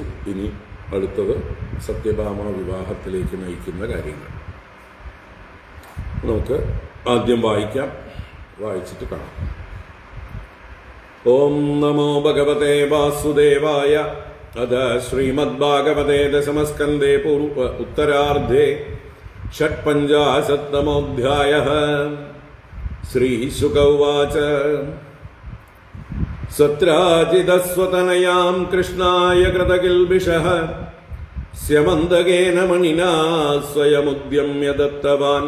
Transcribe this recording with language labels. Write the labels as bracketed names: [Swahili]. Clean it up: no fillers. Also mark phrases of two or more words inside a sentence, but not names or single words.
[Malayalam] ഇനി അടുത്തത് സത്യഭാമ വിവാഹത്തിലേക്ക് നയിക്കുന്ന കാര്യങ്ങൾ നമുക്ക് ആദ്യം വായിക്കാം. വായിച്ചിട്ട് കാണാം. [Sanskrit] ഓം നമോ ഭഗവതേ വാസുദേവായ. അഥ ശ്രീമദ്ഭാഗവതേ ദശമസ്കന്ധേ ഉത്തരാർദ്ധേ षट्पञ्चाशत्तमोऽध्यायः. श्रीशुक उवाच. सत्राजिदस्वतनयां कृष्णाय कृतकिल्बिषः स्यमन्दकेन मणिना स्वयमुद्यम्य दत्तवान्.